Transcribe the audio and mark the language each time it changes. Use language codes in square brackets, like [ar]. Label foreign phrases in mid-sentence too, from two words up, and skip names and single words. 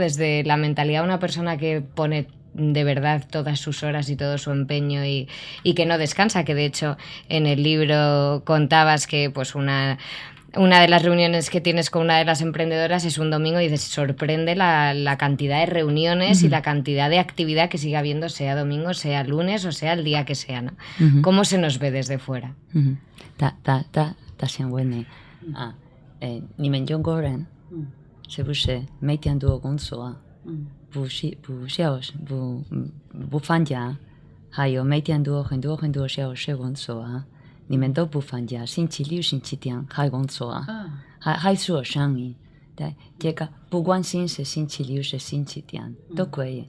[es] Desde la mentalidad de una persona que pone de verdad todas sus horas y todo su empeño y que no descansa, que de hecho en el libro contabas que pues una de las reuniones que tienes con una de las emprendedoras es un domingo y dices, sorprende la cantidad de reuniones y la cantidad de actividad que sigue habiendo, sea domingo, sea lunes o sea el día que sea, ¿no? ¿Cómo se nos ve desde fuera? [zh] 大想问你啊，你们中国人是不是每天都有工作啊？不放假，还有每天都有很多小时工作啊。你们都不放假，星期六、星期天还工作啊，还做生意，对，这个不管是星期六是星期天都可以。